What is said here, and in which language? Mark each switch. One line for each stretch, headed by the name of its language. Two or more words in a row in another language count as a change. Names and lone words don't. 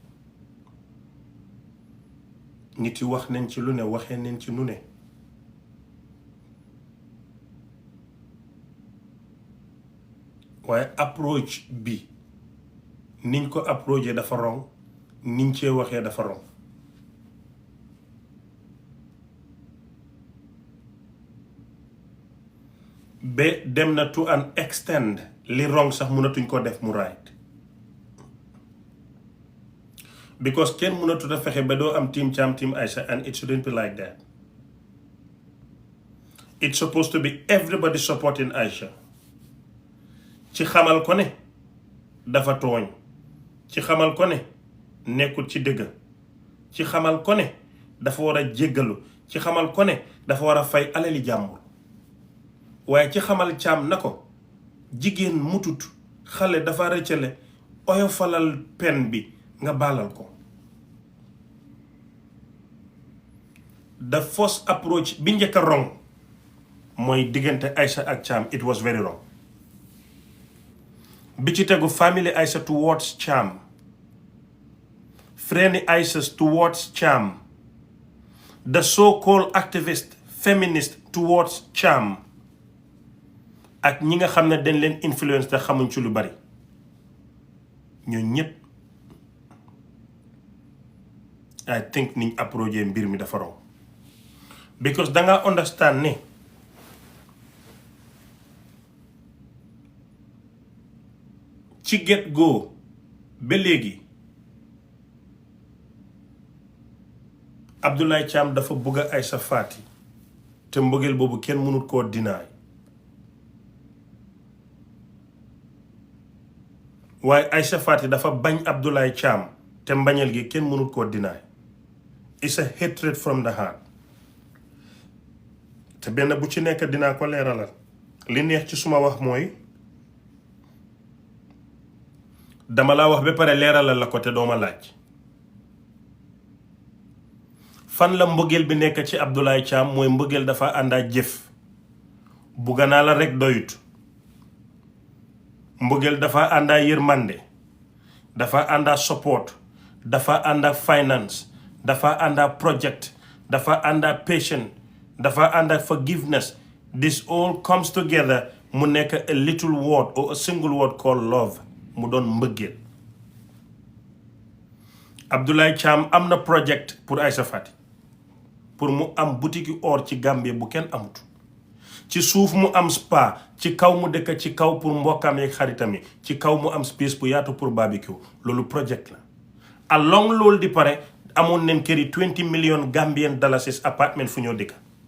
Wolof: nit yi wax nañ ci lu ne waxee nañ ci nu ne waaye approach bi niñ ko approché dafa wrong niñ cee waxee dafa wrong ba dem na
English: to an extent
Wolof: li wrong sax mënatuñ ko def mu right because kenn mënatut a fexe ba doo am team Thiam team Isha
English: and it shouldn't be like that. It's supposed to be everybody supporting Isha
Wolof: ci xamal ko ne dafa tooñ ci xamal ko ne nekkul ci dëgg ci xamal ko ne dafa war a jéggalu ci xamal ko ne dafa war a fay alali jàmbur waaye ci xamal Thiam na ko jigéen mutut xale dafa rëccale oyofalal pen bi nga baalal ko
English: the first approach
Wolof: bi njëkk a wrong mooy diggante Aisha ak Thiam
English: it was very wrong
Wolof: bi ci tegu
English: family Aisha towards Thiam friend Aisha towards Thiam the so-called activist feminist towards Thiam
Wolof: ak ñi nga xam ne dañ leen influence te xamuñ ci lu bari ñoo ñépp
English: I think
Wolof: niñ approché mbir mi dafa raw because danga understand ne ci
English: get go
Wolof: ba léegi Abdoulaye Thiam dafa bëgg a Isha Faaty te mbëggeel boobu kenn mënut koo dinaay waaye Isha Faaty dafa bañ Abdoulaye Thiam te mbañeel gi kenn mënut koo dinaay
English: it's a hatred from the heart
Wolof: te benn bu ci nekk dinaa ko leeralal li neex ci suma wax mooy dama laa wax ba pare leeralal la ko te dooma laaj fan la mbëggeel bi nekk ci Abdoulaye Thiam mooy mbëggeel dafa ànd ak jëf bugga naa la rekk doyut mbëggeel dafa ànd ak yërmande dafa ànd ak support dafa ànd ak finance dafa ànd ak project dafa ànd ak patience dafa ànd ak forgiveness
English: this all comes together
Wolof: mu nekk
English: a little word or a single word called love
Wolof: mu doon mbëggeel Abdoulaye Thiam am na project pour Isha Faaty pour mu am boutique or ci Gambie bu kenn amut ci suuf mu am spa ci kaw mu dëkk ci kaw pour mbokkam yeeg xaritam yi ci kaw mu am space bu yaatu pour barbecue loolu project la along loolu di pare amoon neen kër yi 20
English: million Gambian dollars apartment
Wolof: fu ñoo dëkk